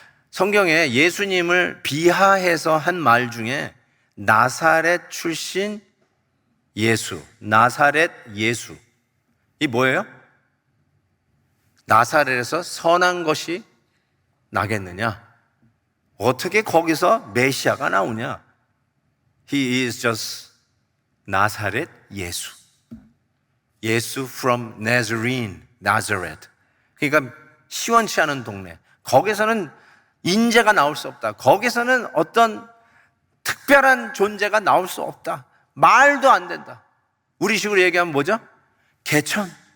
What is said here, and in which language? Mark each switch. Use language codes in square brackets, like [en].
[ko] 성경에 예수님을 비하해서 한 말 중에 나사렛 출신 예수, 나사렛 예수. 이 뭐예요? 나사렛에서 선한 것이 나겠느냐? 어떻게 거기서 메시아가 나오냐? [en] He is just 나사렛 예수. 예수 from Nazarene, Nazareth. [ko] 그러니까 시원치 않은 동네. 거기서는 인재가 나올 수 없다. 거기서는 어떤 특별한 존재가 나올 수 없다. 말도 안 된다. 우리식으로 얘기하면 뭐죠? 개천.